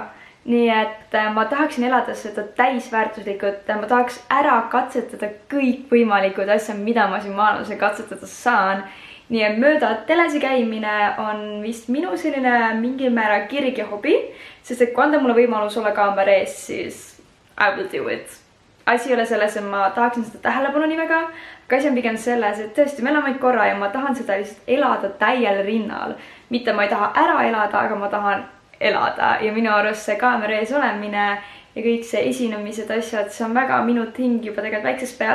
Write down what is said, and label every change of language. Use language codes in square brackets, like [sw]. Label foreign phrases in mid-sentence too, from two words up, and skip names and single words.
[et] Nii et ma tahaksin elada seda täisväärtuslikult. Ma tahaks ära katsetada kõik võimalikud asjad, mida ma siin maailmas katsetada saan. Nii et mööda telesi käimine on vist minu selline mingil määral kirg ja hobi. Sest et kui anda mulle võimalus olla kaamera ees, siis [en] I will do it. [et] Asi ei ole selles, et ma tahaksin seda tähelepanu nii väga. Aga asi on pigem selles, et tõesti me elame korra ja ma tahan seda lihtsalt elada täiel rinnal. Mitte ma ei taha ära elada, aga ma tahan elada. Ja minu arust see kaamera ees olemine ja kõik see esinemised asjad, see on väga minu ting juba tegelikult väiksest peale.